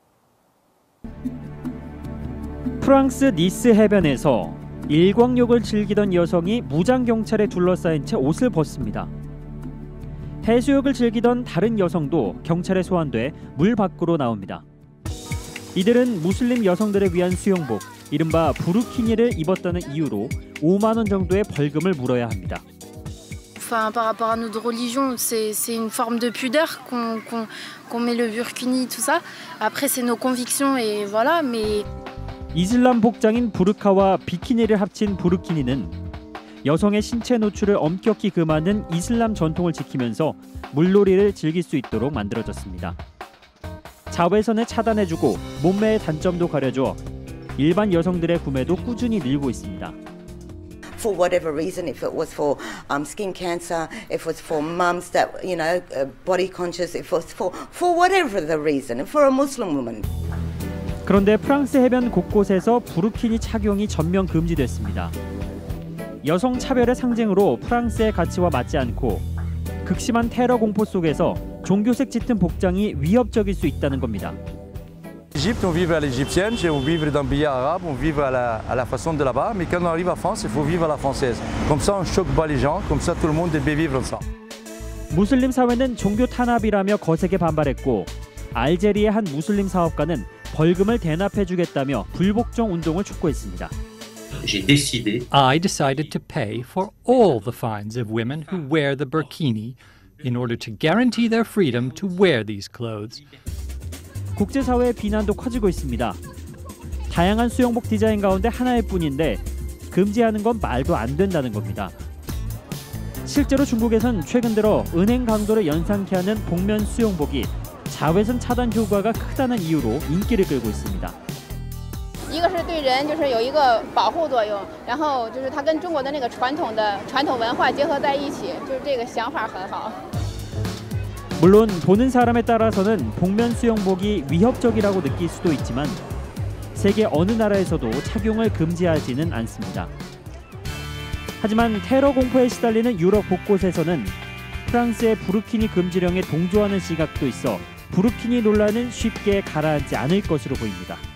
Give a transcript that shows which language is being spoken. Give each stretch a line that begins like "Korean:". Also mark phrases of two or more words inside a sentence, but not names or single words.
Korean: 프랑스 니스 해변에서 일광욕을 즐기던 여성이 무장경찰에 둘러싸인 채 옷을 벗습니다. 해수욕을 즐기던 다른 여성도 경찰에 소환돼 물 밖으로 나옵니다. 이들은 무슬림 여성들을 위한 수영복, 이른바 부르키니를 입었다는 이유로 5만 원 정도의 벌금을 물어야 합니다.
French: Par rapport à notre religion, c'est une forme de pudeur qu'on met le burkini, tout ça. Après, c'est nos convictions et voilà, mais
Korean: 이슬람 복장인 부르카와 비키니를 합친 부르키니는 여성의 신체 노출을 엄격히 금하는 이슬람 전통을 지키면서 물놀이를 즐길 수 있도록 만들어졌습니다. 자외선을 차단해주고 몸매의 단점도 가려줘 일반 여성들의 구매도 꾸준히 늘고 있습니다.
English: For whatever reason, if it was for skin cancer, if it was for mums that, body conscious, if it was for whatever the reason, for a Muslim woman.
Korean: 그런데 프랑스 해변 곳곳에서 부르키니 착용이 전면 금지됐습니다. 여성 차별의 상징으로 프랑스의 가치와 맞지 않고 극심한 테러 공포 속에서 종교색 짙은 복장이 위협적일 수 있다는 겁니다.
French: Égypte, on vivre à l'égyptienne, on vivre dans le billard arabe, on vivre à la façon de là-bas, mais quand on arrive à France, il faut vivre à la française. Comme ça, on choque pas les gens, comme ça, tout le monde peut vivre comme ça.
Korean: 무슬림 사회는 종교 탄압이라며 거세게 반발했고 알제리의 한 무슬림 사업가는 벌금을 대납해주겠다며 불복종 운동을 촉구했습니다.
English: I decided to pay for all the fines of women who wear the burkini in order to guarantee their freedom to wear these clothes.
Korean: 국제사회의 비난도 커지고 있습니다. 다양한 수영복 디자인 가운데 하나일 뿐인데 금지하는 건 말도 안 된다는 겁니다. 실제로 중국에선 최근 들어 은행 강도를 연상케 하는 복면 수영복이 자외선 차단 효과가 크다는 이유로 인기를 끌고 있습니다.
Chinese: 一个是对人就是有一个保护作用，然后就是它跟中国的那个传统文化结合在一起，就是这个想法很好。
Korean: 물론 보는 사람에 따라서는 복면 수영복이 위협적이라고 느낄 수도 있지만 세계 어느 나라에서도 착용을 금지하지는 않습니다. 하지만 테러 공포에 시달리는 유럽 곳곳에서는 프랑스의 부르키니 금지령에 동조하는 시각도 있어 부르키니 논란은 쉽게 가라앉지 않을 것으로 보입니다.